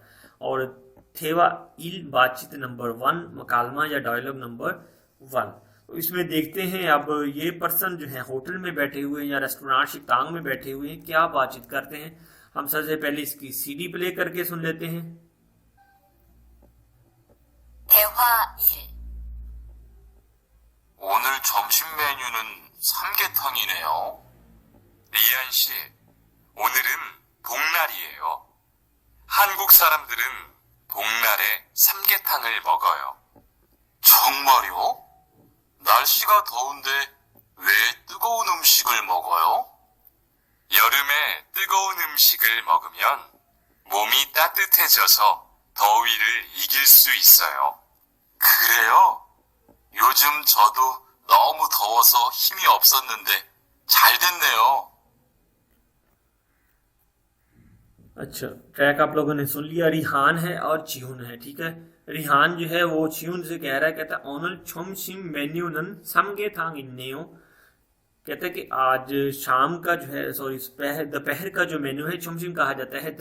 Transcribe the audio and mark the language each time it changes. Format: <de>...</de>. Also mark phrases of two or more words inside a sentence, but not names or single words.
<hi>और</hi> <ko>대화 일</ko> <hi>बातचीत नंबर 1, मकालमा या डायलॉग नंबर 1। तो इसमें देखते हैं अब ये पर्सन जो है होटल में बैठे हुए हैं या रेस्टोरेंट शिकतांग में बैठे हुए हैं, क्या बातचीत करते हैं। हम सबसे पहले इसकी सीडी प्ले करके सुन लेते हैं।</hi> <ko>대화 1. 오늘 점심 메뉴는 삼계탕이네요. 리안 씨, 오늘은 복날이에요. 한국 사람들은 복날에 삼계탕을 먹어요. 정말요? 날씨가 더운데 왜 뜨거운 음식을 먹어요? 여름에 뜨거운 음식을 먹으면 몸이 따뜻해져서 더위를 이길 수 있어요. 그래요? 요즘 저도 너무 더워서 힘이 없었는데 잘 됐네요.</ko> <hi>अच्छा, ट्रैक आप लोगों ने सुन लिया। रिहान है और चिहुन है। ठीक है, रिहान जो है वो चिहुन से कह रहा है, कहता है</hi> <ko>오늘 점심 메뉴는 삼계탕이네요,</ko> <hi>कहता है कि आज शाम का जो है, सॉरी दोपहर का जो मेन्यू है छोमसिम कहा जाता है।</hi>